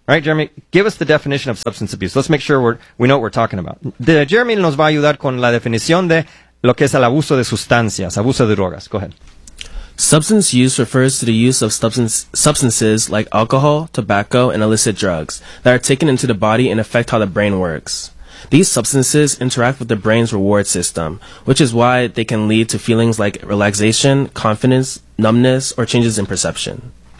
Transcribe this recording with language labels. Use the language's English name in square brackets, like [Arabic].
[English] All right, Jeremy, give us the definition of substance abuse. Let's make sure we know what we're talking about. [Spanish] Jeremy nos va a ayudar con la definición de lo que es el abuso de sustancias, abuso de drogas. [English] Go ahead. Substance use refers to the use of substances like alcohol, tobacco, and illicit drugs that are taken into the body and affect how the brain works. These substances interact with the brain's reward system, which is why they can lead to feelings like relaxation, confidence, numbness, or changes in perception.